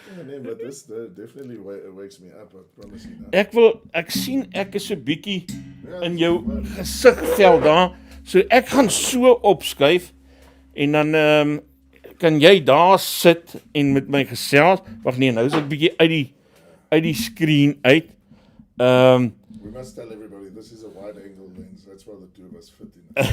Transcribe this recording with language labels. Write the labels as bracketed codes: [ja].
[en] Nee, but this definitely wakes me up, I promise you that. [af] Ek sien ek is 'n bietjie in jou gesigvel daar, so ek gaan so opskuif, en dan kan jy daar sit en met my gesels. Wag nee, nou is ek bietjie uit die screen uit. [en] We must tell everybody, this is a wide angle lens, that's why the two of us fit in.